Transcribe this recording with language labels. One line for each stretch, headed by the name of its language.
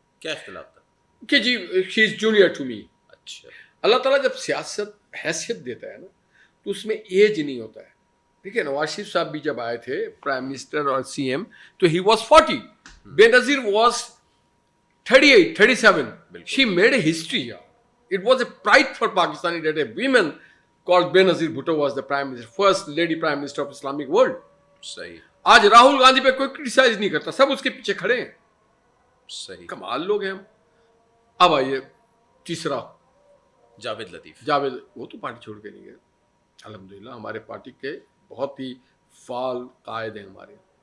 Urdu: کیا اختلاف تھا؟
English: کہ جی she is junior to me.
Urdu: اچھا. اللہ تعالیٰ جب سیاست حیثیت دیتا ہے نا تو اس میں ایج نہیں ہوتا ہے. دیکھیے نواز شریف صاحب بھی جب آئے تھے پرائم منسٹر اور سی ایم تو
English: He was 40. Benazir was 38, 37. She made a history. It was a pride for Pakistani that a woman called Benazir Bhutto was the prime minister, first lady prime minister of Islamic world.
Urdu: صحیح. آج راہل گاندھی پہ کوئی criticise نہیں کرتا, سب اس کے پیچھے کھڑے ہیں. صحیح. کمال لوگ ہیں ہم. اب آئیے تیسرا, جاوید لطیف. جاوید, وہ تو پارٹی چھوڑ کے نہیں گئے. الحمدللہ ہمارے پارٹی کے بہت ہی فعال قائد ہیں ہمارے.